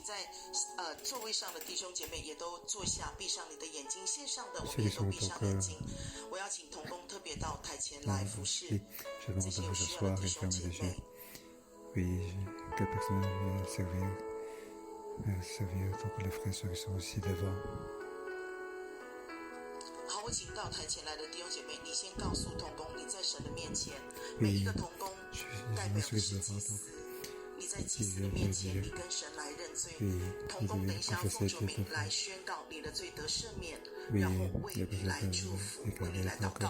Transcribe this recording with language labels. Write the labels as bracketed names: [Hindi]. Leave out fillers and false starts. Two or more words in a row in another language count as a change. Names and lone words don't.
[French] Ceux qui sont au cœur, je demande de vous asseoir et fermer les yeux. Oui, que personne vienne servir donc les frères et sœurs qui sont aussi devant. [Chinese] 好，我请到台前来的弟兄姐妹，你先告诉同工，你在神的面前，每一个同工代表的是祭司，你在祭司的面前，你跟神来认罪，同工等一下奉主名来宣告你的罪得赦免，然后为你来祝福，为你来祷告。